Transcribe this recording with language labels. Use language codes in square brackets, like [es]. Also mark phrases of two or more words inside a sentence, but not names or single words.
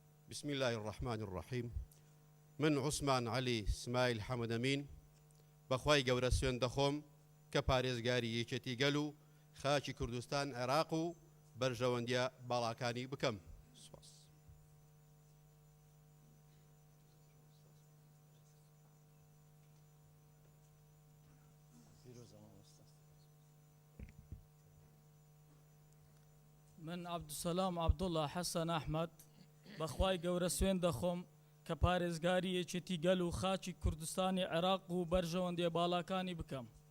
[ar] بسم الله الرحمن الرحيم من [ckb] عثمان علي اسماعيل حمد أمين بەخوای گەورە سوێن دەخۆم کە پارێزگاری یەکێتی گەل و خاکی کوردستان عێراق و بەرژەوەندیە باڵاکانی بکەم. من عبدالسلام عبدالله حەسەن ئەحمەد بەخوای گەورە سوێن دەخۆم کە پارێزگاری یەکێتی گەل و خاکی کوردستانی عێراق و بەرژەوەندیە باڵاکانی بکەم.